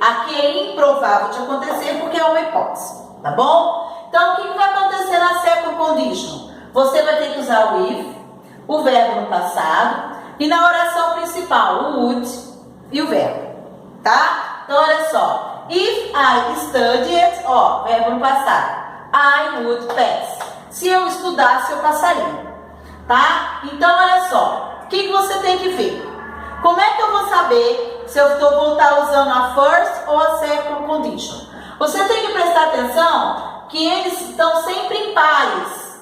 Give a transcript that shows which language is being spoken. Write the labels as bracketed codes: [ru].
[pt] Aqui é improvável de acontecer porque é uma hipótese, tá bom? Então, o que vai acontecer na second condition? Você vai ter que usar o if, o verbo no passado, e na oração principal, o would e o verbo, tá? Então, olha só. [en] If I studied, [pt] ó, verbo no passado, [en] I would pass. [pt] Se eu estudasse, eu passaria, tá? Então, olha só. O que você tem que ver? Como é que eu vou saber se eu vou estar usando a first ou a second condition? Você tem que prestar atenção que eles estão sempre em pares.